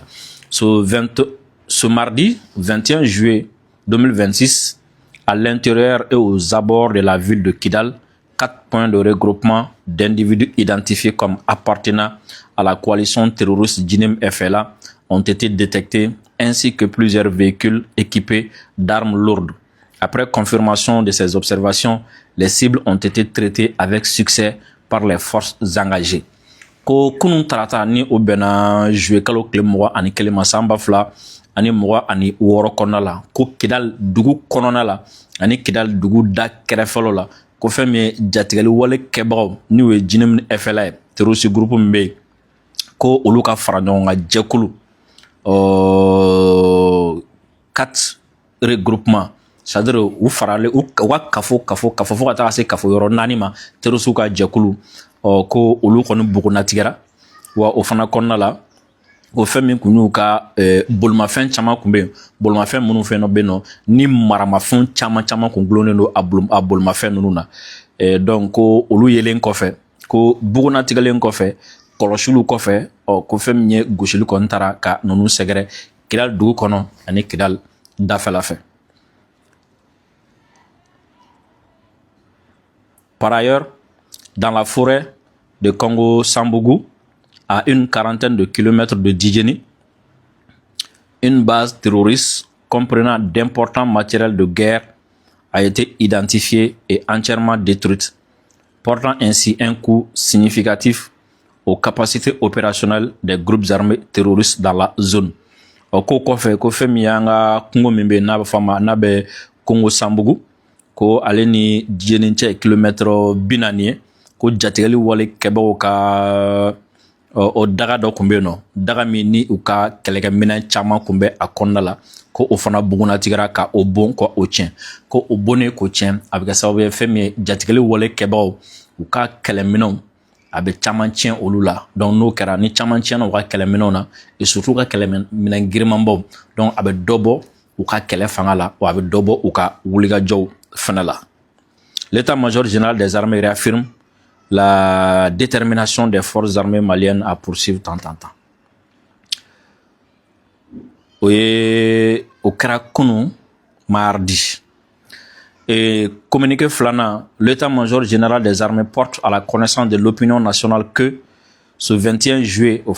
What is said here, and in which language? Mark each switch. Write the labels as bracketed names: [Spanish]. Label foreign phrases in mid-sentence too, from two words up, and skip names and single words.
[French] Ce mardi 21 juillet 2026, à l'intérieur et aux abords de la ville de Kidal, 4 points de regroupement d'individus identifiés comme appartenant à la coalition terroriste Djinem FLA ont été détectés, ainsi que plusieurs véhicules équipés d'armes lourdes. Après confirmation de ces observations, les cibles ont été traitées avec succès par les forces engagées. [Bambara] Ko kunun tarata ni o bɛnna juillet kalo tile 21 ma san 2026 kɔnɔna la ko Kidal dugu kɔnɔna la ani Kidal dugu da kɛrɛfɛlaw la ko fɛn min ye jatigɛli wale kɛbagaw n'u ye Djinem FLA ye [French] terroriste groupe [Bambara] min bɛ yen ko olu ka fara ɲɔgɔn kan jɛkulu [French] 4 regroupement, c'est-à-dire [Bambara] u faralen u ka kafo fo ka taa se kafo yɔrɔ 4 ma terroriste ka jɛkulu ko olu kɔni bugunatigɛra wa o fana kɔnɔna la o fɛn min kun y'u ka bolimafɛn caman kun bɛ yen bolimafɛn minnu fɛn dɔ bɛ yen nɔ ni maramafɛn caman kun gulonnen don a bolimafɛn ninnu na donc ko olu yelen kɔfɛ ko bugunatigɛlen kɔfɛ kɔlɔsiliw kɔfɛ ko fɛn min ye gosili kɔni taara ka ninnu sɛgɛrɛ Kidal dugu kɔnɔ ani Kidal dafɛla fɛ. [French] Par ailleurs, dans la forêt de Congo-Sambougou, à une quarantaine de kilomètres de Djidjeni, une base terroriste comprenant d'importants matériels de guerre a été identifiée et entièrement détruite, portant ainsi un coup significatif aux capacités opérationnelles des groupes armés terroristes dans la zone. [Bambara] Ko kɔfɛ ko fɛn min y'an ka kungo min bɛ yen n'a bɛ fɔ a ma n'a bɛ Congo-Sambougou ko ale ni Djidjeni cɛ kilomètre 40 ye ko jatigɛli wale kɛbagaw ka o daga dɔ kun bɛ yen nɔ daga min ni u ka kɛlɛkɛminɛn caman kun bɛ a kɔnɔna la ko o fana bugunatigɛra ka o bon ka o tiɲɛ ko o bonnen k'o tiɲɛ a bɛ kɛ sababu ye fɛn min ye jatigɛli wale kɛbagaw u ka kɛlɛminɛnw a bɛ caman tiɲɛ olu la donc n'o kɛra ni caman tiɲɛna u ka kɛlɛminɛnw na [French] et surtout [Bambara] u ka kɛlɛminɛn girimanbaw donc a bɛ dɔ bɔ u ka kɛlɛ fanga la wa a bɛ dɔ bɔ u ka wulikajɔw fana la. [French] L'état-major général des armées réaffirme la détermination des forces armées maliennes à poursuivre tant. Au Krakounou, mardi. Et communiqué flânant, l'état-major général des armées porte à la connaissance de l'opinion nationale que ce 21 juillet, au